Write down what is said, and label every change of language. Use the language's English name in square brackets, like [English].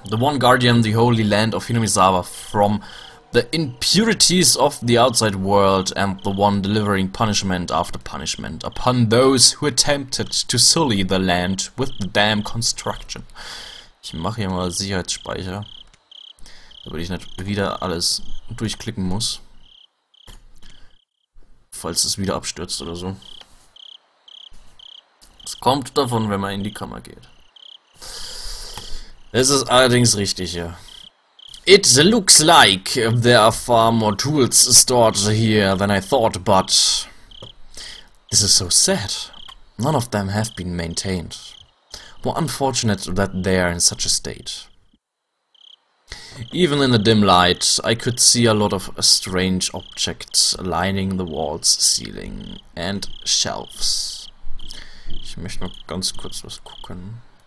[English] The one guardian, the holy land of Hinamizawa from the impurities of the outside world, and the one delivering punishment after punishment upon those who attempted to sully the land with the damn construction. [German] Ich mache hier mal Sicherheitsspeicher, damit ich nicht wieder alles durchklicken muss. falls es wieder abstürzt oder so. Es kommt davon, wenn man in die Kammer geht. Es ist allerdings richtig, ja. [English] It looks like there are far more tools stored here than I thought, but this is so sad. None of them have been maintained. More unfortunate that they are in such a state. Even in the dim light, I could see a lot of strange objects lining the walls, ceiling and shelves. [German] Ich möchte noch ganz kurz was gucken.